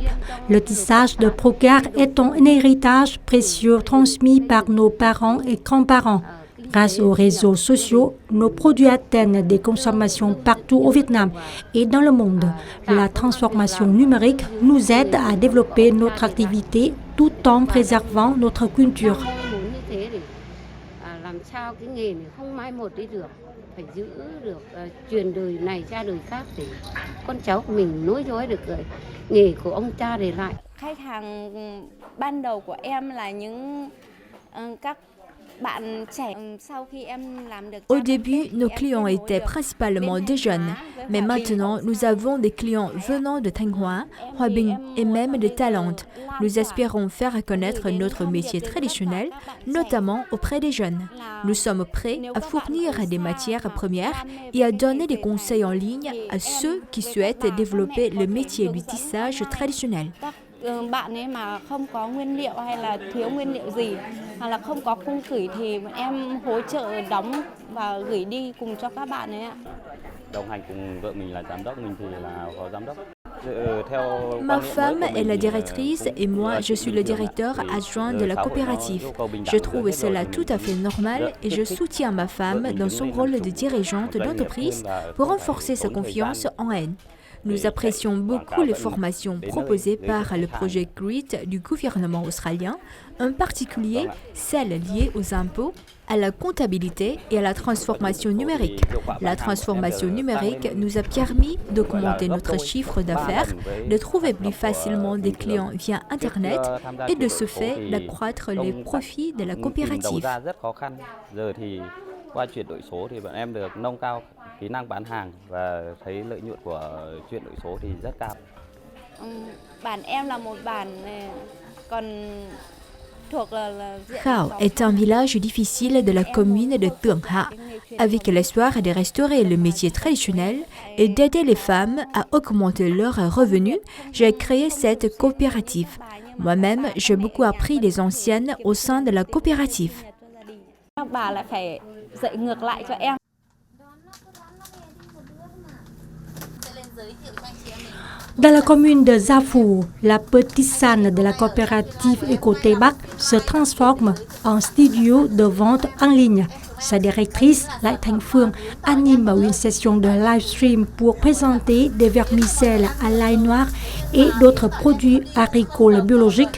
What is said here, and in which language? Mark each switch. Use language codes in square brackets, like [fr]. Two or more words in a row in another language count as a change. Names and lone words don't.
[fr] Le tissage de brocart est un héritage précieux transmis par nos parents et grands-parents. Grâce aux réseaux sociaux, nos produits atteignent des consommations partout au Vietnam et dans le monde. La transformation numérique nous aide à développer notre activité tout en préservant notre culture. [vi] Phải giữ được truyền đời này cha đời khác để con cháu của mình nối dõi được nghề của ông cha để lại. Khách hàng ban đầu của em là những các bạn trẻ. Sau khi em làm được [fr] Au début, nos clients étaient principalement des jeunes, mais maintenant nous avons des clients venant de Thanh Hóa, Hòa Bình et même de Talente. Nous espérons faire connaître notre métier traditionnel, notamment auprès des jeunes. Nous sommes prêts à fournir des matières premières et à donner des conseils en ligne à ceux qui souhaitent développer le métier du tissage traditionnel. [vi] Bạn ấy mà không có nguyên liệu hay là thiếu nguyên liệu gì hoặc là không có khung gửi thì em hỗ trợ đóng và gửi đi cùng cho các bạn ấy ạ. Đồng hành cùng vợ mình là giám đốc, mình thì là phó giám đốc. [fr] Ma femme est la directrice et moi je suis le directeur adjoint de la coopérative. Je trouve cela tout à fait normal et je soutiens ma femme dans son rôle de dirigeante d'entreprise pour renforcer sa confiance en elle. Nous apprécions beaucoup les formations proposées par le projet GREET du gouvernement australien, en particulier celles liées aux impôts, à la comptabilité et à la transformation numérique. La transformation numérique nous a permis d'augmenter notre chiffre d'affaires, de trouver plus facilement des clients via Internet et de ce fait d'accroître les profits de la coopérative. [vi] Qua chuyển đổi số thì bọn em được nâng cao kỹ năng bán hàng và thấy lợi nhuận của chuyển đổi số thì rất cao. Bản em là một bản còn thuộc là [fr] Khao est un village difficile de la commune de Tượng Hạ. Avec l'espoir de restaurer le métier traditionnel et d'aider les femmes à augmenter leurs revenus, j'ai créé cette coopérative. Moi-même, j'ai beaucoup appris des anciennes au sein de la coopérative. [vi] Các bà lại phải dạy ngược lại cho em. [fr] Dans la commune de Gia Phù, la petite salle de la coopérative Éco-Tây Bắc se transforme en studio de vente en ligne. Sa directrice, Lại Thanh Phương, anime une session de [en] live stream [fr] pour présenter des vermicelles à l'ail noir et d'autres produits agricoles biologiques.